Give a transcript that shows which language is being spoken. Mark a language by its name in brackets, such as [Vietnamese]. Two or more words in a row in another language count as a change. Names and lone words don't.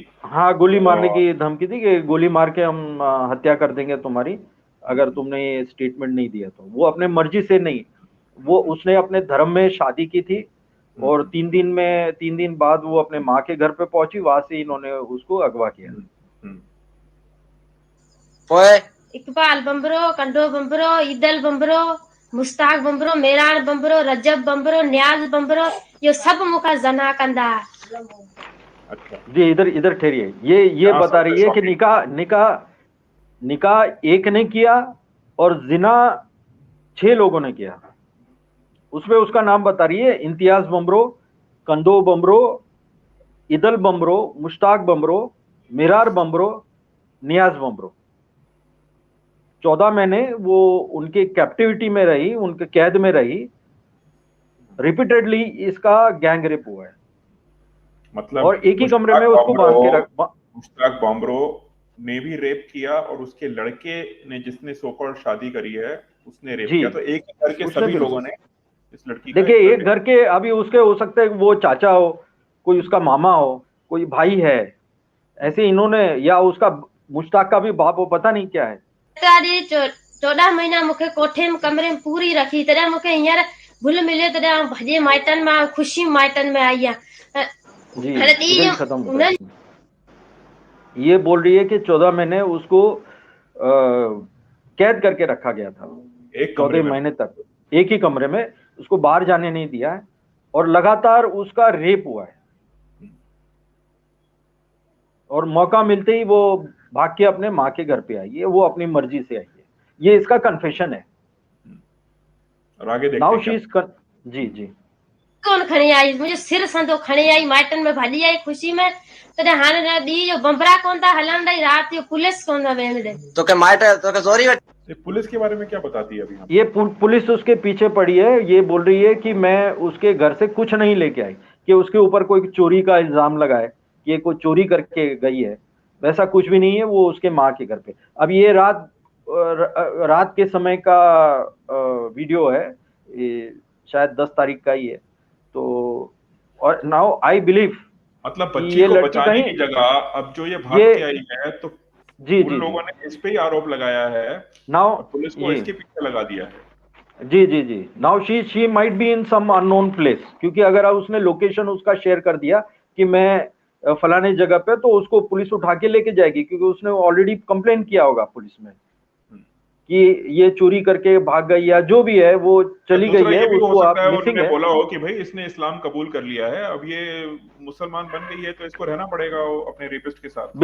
[Hindi] हाँ, गोली मारने की धमकी दी कि गोली मार के हम हत्या कर देंगे तुम्हारी अगर तुमने ये स्टेटमेंट नहीं दिया तो। वो अपने मर्जी से नहीं, वो उसने अपने धर्म में शादी की थी और 3 दिन बाद वो अपने माँ के घर पे पहुंची, वहां से इन्होंने उसको अगवा किया। [Sindhi] इकबाल बम्बरो कंडो बम्बरो ईदल बम्बरो मुश्ताक बम्बरो मेरान बम्बरो रजब बम्बरो न्याज बम्बरो ये सब मुखा जना कंदा। [Hindi] अच्छा जी, इधर ठहरिए। ये बता रही है कि निकाह एक ने किया और जिना 6 लोगों ने किया। उसमें उसका नाम बता रही है इम्तियाज बम्बरो, कंदो बम्बरो, इदल बम्बरो, मुश्ताक बम्बरो, मिरार बम्बरो, नियाज बम्बरो। 14 महीने वो उनके कैप्टिविटी में रही, उनके कैद में रही। रिपीटेडली इसका गैंग रेप हुआ है, मतलब और एक ही कमरे में उसको बांध के रखा। मुश्ताक बम्बरो ने भी रेप किया और उसके लड़के ने जिसने सोकॉल्ड शादी करी है उसने रेप किया। तो एक घर के सभी लोगों ने इस लड़की का, देखिए एक घर के, अभी उसके हो सकते हैं वो चाचा हो, कोई उसका मामा हो, कोई भाई है, ऐसे इन्होंने, या उसका मुश्ताक का भी बाप हो, पता नहीं क्या है। [Sindhi] 14 महीना मूंखे कोठे में कमरे में पूरी रखी तॾहिं मूंखे हींअर भुल मिलियो तॾहिं भॼे माइटनि में खुशी माइटनि में आई आहे। [Hindi] जी खत्म। ये बोल रही है कि 14 महीने उसको कैद करके रखा गया था, 14 महीने तक एक ही कमरे में, उसको बाहर जाने नहीं दिया है और लगातार उसका रेप हुआ है। और मौका मिलते ही वो भाग के अपने माँ के घर पे आई है, वो अपनी मर्जी से आई है। ये इसका कन्फेशन है। और आगे देखते हैं। जी [Sindhi] कौन खणी आई? मुझे सिर संदो खणी आई, माइटन में भाॼी आई खुशी में तॾहिं हाणे न ॾींहं जो बम्बरा कोन था हलण ॾेई, राति जो पुलिस कोन था वेहण ॾे। तोखे माइट तोखे ज़ोरी [Hindi] पुलिस के बारे में क्या बताती है अभी हम? ये पुलिस उसके पीछे पड़ी है। ये बोल रही है कि मैं उसके घर से कुछ नहीं लेके आई, कि उसके ऊपर कोई चोरी का इल्जाम लगाए कि ये कोई चोरी करके गई है, वैसा कुछ भी नहीं है। वो उसके माँ के घर पे। अब ये रात के समय का वीडियो है, ये शायद 10 तारीख का ही है। तो और [English] now I believe, [Hindi] मतलब बच्ची को बचाने की जगह अब जो ये भाग के आई है तो उन लोगों ने इस पे ही आरोप लगाया है, नाउ पुलिस को इसके पीछे लगा दिया है। [English] जी now she might be in some unknown place, [Hindi] क्योंकि अगर उसने लोकेशन उसका शेयर कर दिया कि मैं फलाने जगह पे, तो उसको पुलिस उठा के लेके जाएगी, क्योंकि उसने [English] already complain [Hindi] किया होगा पुलिस में कि ये चोरी करके भाग गई या जो भी है वो चली गई है, उसको आप मिसिंग है। बोला हो कि भाई इसने इस्लाम कबूल कर लिया है, अब ये मुसलमान बन गई है तो इसको रहना पड़ेगा अपने रेपिस्ट के साथ।